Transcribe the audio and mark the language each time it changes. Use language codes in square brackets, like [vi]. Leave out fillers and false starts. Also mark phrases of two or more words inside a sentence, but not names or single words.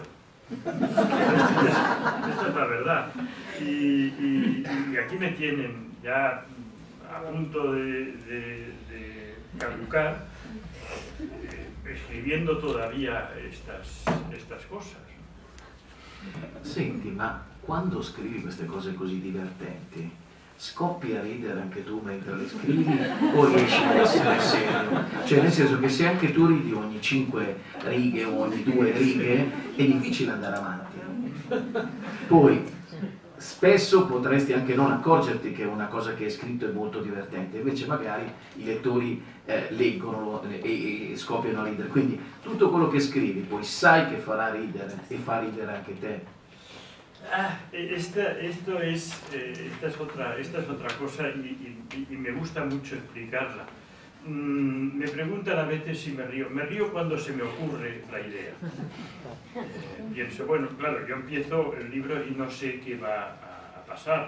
[es] Esta es la verdad. Y aquí me tienen ya a punto de caducar, escribiendo todavía estas cosas. [it] Senti, ma quando scrivi queste cose così divertenti, scoppi a ridere anche tu mentre le scrivi o riesci a essere serio? Cioè, nel senso che se anche tu ridi ogni 5 righe o ogni 2 righe, è difficile andare avanti. Poi spesso potresti anche non accorgerti che una cosa che hai scritto è molto divertente, invece magari i lettori leggono e scoppiano a ridere. Quindi tutto quello che scrivi poi sai che farà ridere e fa ridere anche te. [es] Esta es otra cosa y me gusta mucho explicarla. Me preguntan a veces si me río. Me río cuando se me ocurre la idea. Pienso, bueno, claro, yo empiezo el libro y no sé qué va a pasar.